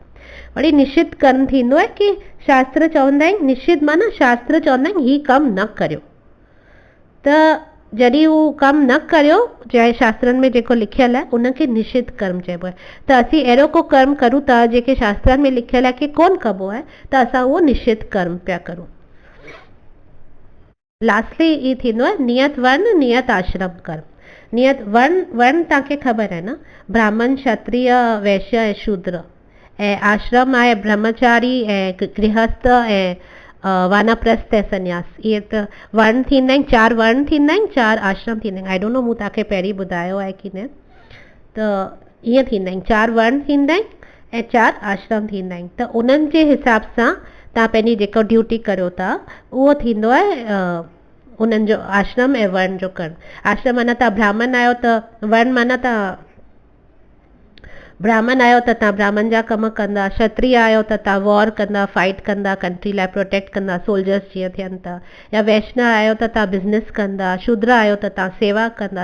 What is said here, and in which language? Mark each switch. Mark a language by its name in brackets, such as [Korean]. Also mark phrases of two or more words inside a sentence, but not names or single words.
[Sindhi] वरी निषिद्ध कर्म थींदो आहे कि शास्त्र चवंदा आहिनि, निषिद्ध माना शास्त्र चवंदा आहिनि हीउ कमु न करियो, त जॾहिं उहो कमु न करियो चाहे शास्त्रनि में जेको लिखियलु आहे उनखे निषिद्ध कर्म चइबो आहे। त असीं अहिड़ो को कर्म करूं था जेके शास्त्रनि में लिखियलु आहे कि कोन कबो आहे, त असां उहो निषिद्ध कर्म पिया करूं। लास्टली ई थींदो आहे नियत वर्ण, नियत आश्रम कर्म। नियत वर्ण तव्हांखे ख़बर आहे न, ब्राह्मण, क्षत्रिय, वैश्य ऐं शूद्र, ऐं आश्रम आहे ब्रह्मचारी ऐं गृहस्थ ऐं वानप्रस्थ ऐं सन्यास। इहे त वर्ण थींदा आहिनि, 4 वर्ण थींदा आहिनि, 4 आश्रम थींदा आहिनि। [English] I don't know [Sindhi] मूं तव्हांखे पहिरीं ॿुधायो आहे की न। त ईअं थींदा आहिनि, 4 वर्ण थींदा आहिनि ऐं 4 आश्रम थींदा आहिनि। त उन्हनि जे हिसाब सां तव्हां पंहिंजी जेको ड्यूटी करियो था उहो थींदो आहे उन्हनि जो आश्रम ऐं वर्ण जो कर्म। आश्रम माना तव्हां ब्राह्मण आहियो त वर्ण माना तव्हां ब्राह्मण आहियो त तव्हां ब्राह्मण जा कम कंदा, क्षत्रिय आहियो त तव्हां वॉर कंदा, फाइट कंदा, कंट्री लाइ प्रोटेक्ट कंदा, सोल्जर्स जीअं थियनि था। या वैष्णव आहियो त तव्हां बिज़नेस कंदा, शूद्र आहियो त तव्हां सेवा कंदा।